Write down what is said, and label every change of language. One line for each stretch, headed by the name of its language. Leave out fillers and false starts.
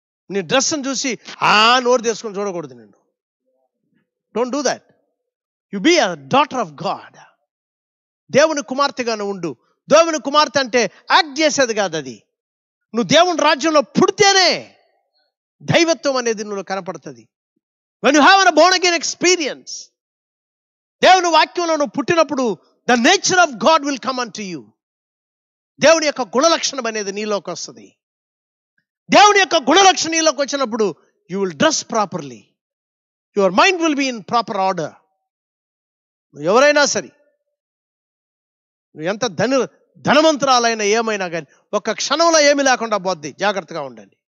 Telugu: నీ డ్రెస్ని చూసి నోరు తీసుకొని చూడకూడదు. నేను
English: Don't do that. You be a daughter of God.
Telugu: దేవుని కుమార్తెగానే ఉండు. దేవుని కుమార్తె అంటే యాక్ట్ చేసేది కాదు. అది నువ్వు దేవుని రాజ్యంలో పుడితేనే దైవత్వం అనేది నువ్వు కనపడుతుంది.
English: when you have a born again experience,
Telugu: దేవుని వాక్యంలో నువ్వు పుట్టినప్పుడు
English: the nature of God will come unto you.
Telugu: దేవుని యొక్క గుణలక్షణం అనేది నీలోకి వస్తుంది. దేవుని యొక్క గుణలక్షణం నీలోకి వచ్చినప్పుడు
English: you will dress properly. your mind will be in proper order.
Telugu: నువ్వు ఎవరైనా సరే, నువ్వు ఎంత ధనవంతురాలైనా ఏమైనా కానీ ఒక్క క్షణంలో ఏమీ లేకుండా పోద్ది. జాగ్రత్తగా ఉండండి.